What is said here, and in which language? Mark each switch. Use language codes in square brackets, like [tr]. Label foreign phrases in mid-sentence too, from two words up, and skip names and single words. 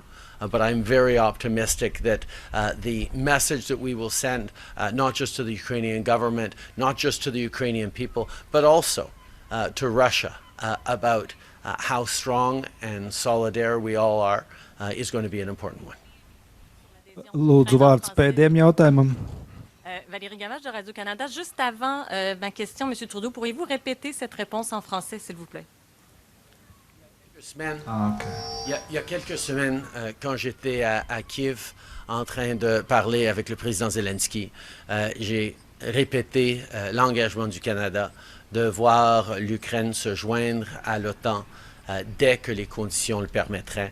[en] But I'm very optimistic that the message that we will send, not just to the Ukrainian government, not just to the Ukrainian people, but also to Russia about how strong and solidaire we all are, is going to be an important one. [lv] Lūdzu, vārds pēdējiem jautājumam. [fr] Valérie Gavache de Radio-Canada. Juste avant ma question, M. Trudeau, pourriez-vous répéter cette réponse en français, s'il vous plaît? Il y a quelques semaines, quand j'étais à Kiev en train de parler avec le président Zelensky, j'ai répété l'engagement du Canada de voir l'Ukraine se joindre à l'OTAN dès que les conditions le permettraient.